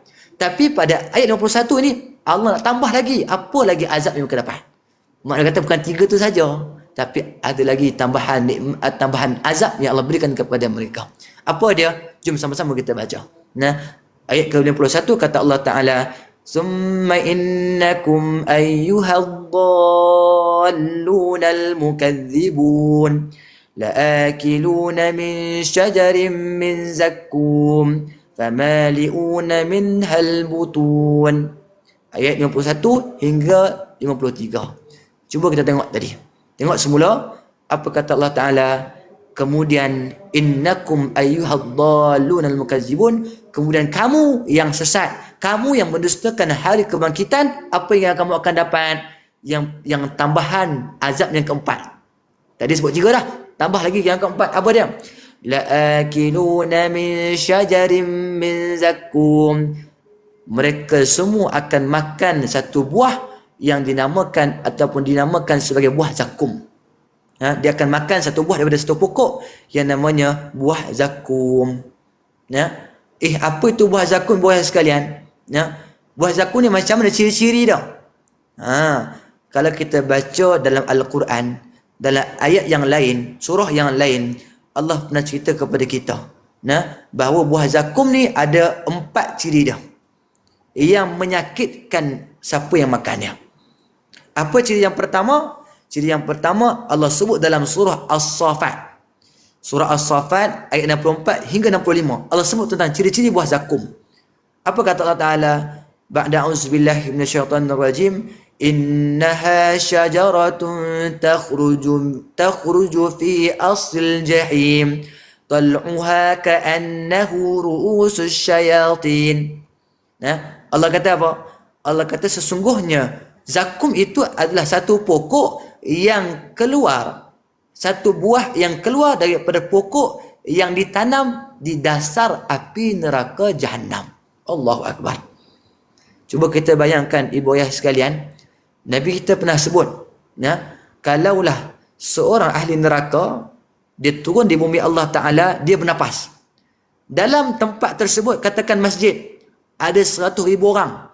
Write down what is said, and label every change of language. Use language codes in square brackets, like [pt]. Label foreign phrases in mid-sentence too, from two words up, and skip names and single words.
[ms] Tapi pada ayat 51 ni Allah nak tambah lagi, apa lagi azab yang mereka dapat. Maknanya kata bukan 3 tu saja, tapi ada lagi tambahan azab yang Allah berikan kepada mereka. Apa dia? Jom sama-sama kita baca. Ayat ke-51 kata Allah Ta'ala, [ar] ثم إنكم أيها الضالون المكذبون لآكلون من شجر من زقوم فمالئون منها البطون. [ms] Ayat 51 hingga 53. Cuba kita tengok tadi. Tengok semula apa kata Allah Ta'ala. Kemudian [ar] إنكم أيها الضالون المكذبون. [ms] Kemudian kamu yang sesat, kamu yang mendustakan hari kebangkitan, apa yang kamu akan dapat? Yang tambahan azab yang keempat. Tadi sebut 3 dah. Tambah lagi yang keempat. Apa dia? [ar] لآكلون من شجر من زقوم. [ms] Mereka semua akan makan satu buah yang dinamakan sebagai buah zakum. Dia akan makan satu buah daripada satu pokok yang namanya buah zakum. Apa itu buah zakum, buah sekalian? Buah zakum ni macam mana ciri-ciri dah? Kalau kita baca dalam Al-Quran, dalam ayat yang lain, surah yang lain, Allah pernah cerita kepada kita bahawa buah zakum ni ada 4 ciri dia yang menyakitkan siapa yang makannya. Apa ciri yang pertama? Ciri yang pertama Allah sebut dalam surah As-Saffat. Surah As-Saffat ayat 64 hingga 65. Allah sebut tentang ciri-ciri buah zakum. Apa kata Allah Ta'ala? [ar] بعد أعوذ بالله من الشيطان الرجيم. إنها شجرة تخرج في أصل الجحيم. طلعها كأنه رءوس الشياطين. [ms] Nah, Allah kata apa? Allah kata sesungguhnya zakum itu adalah satu pokok yang keluar, satu buah yang keluar daripada pokok yang ditanam di dasar api neraka Jahannam. [ar] الله أكبر. [ms] Cuba kita bayangkan ibu ayah sekalian, Nabi kita pernah sebut, ya, kalaulah seorang ahli neraka dia turun di bumi Allah Ta'ala, dia bernafas. Dalam tempat tersebut, katakan masjid, ada 100,000 orang.